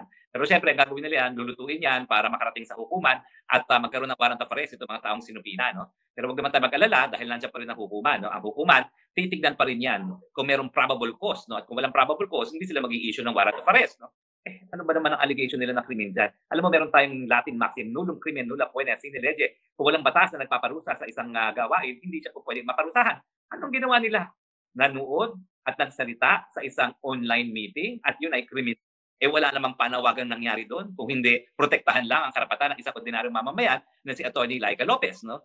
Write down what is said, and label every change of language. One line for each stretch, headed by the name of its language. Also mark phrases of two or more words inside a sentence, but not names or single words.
Filipino: Pero syempre, ang gagawin nila yan, lulutuin yan para makarating sa hukuman at magkaroon ng
English: warrant of arrest
Filipino: itong mga taong sinupina, no? Pero huwag naman tayo mag-alala dahil nandiyan pa rin ang hukuman, no? Ang hukuman, titignan pa rin yan kung merong
English: probable cause,
Filipino: no? At kung walang
English: probable cause,
Filipino: hindi sila mag-i-issue ng
English: warrant of arrest,
Filipino: no? Ano ba naman ang allegation nila ng krimen dyan? Alam mo, meron tayong
English: Latin maxim,
Latin: nullum crimen nulla poena sine lege.
Filipino: Kung walang batas na nagpaparusa sa isang gawain, hindi siya po pwedeng maparusahan. Anong ginawa nila? Nanood at nagsalita sa isang
English: online meeting
Filipino: at yun ay krimen. Wala namang panawagang nangyari doon. Kung hindi, protektahan lang ang karapatan ng isang ordinaryong mamamayan na si Atty. Laika Lopez, no?